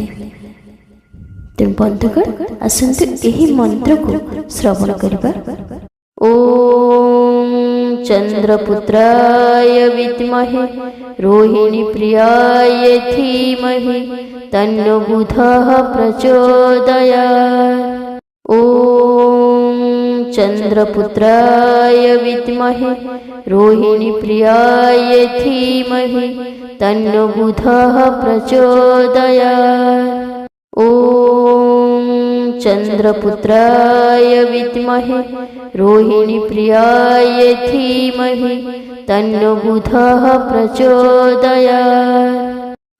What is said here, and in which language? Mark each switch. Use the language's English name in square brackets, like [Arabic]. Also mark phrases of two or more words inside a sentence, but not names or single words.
[Odia] ତେଣୁ ବନ୍ଧୁଗଣ, ଆସନ୍ତୁ ଏହି ମନ୍ତ୍ରକୁ ଶ୍ରବଣ କରିବା। [Sanskrit] ଓମ୍ ଚନ୍ଦ୍ରପୁତ୍ରାୟ ବିଦ୍ମହେ ରୋହିଣୀ ପ୍ରିୟାୟ ଧୀମହି ତନ୍ନୋ ବୁଧଃ ପ୍ରଚୋଦୟାତ୍। ओम चंद्रपुत्राय विद्महे रोहिणी प्रियाय धीमहि तन्नो बुधः प्रचोदयात्। ओम चंद्रपुत्राय विद्महे रोहिणी प्रियाय धीमहि तन्नो बुधः प्रचोदयात्।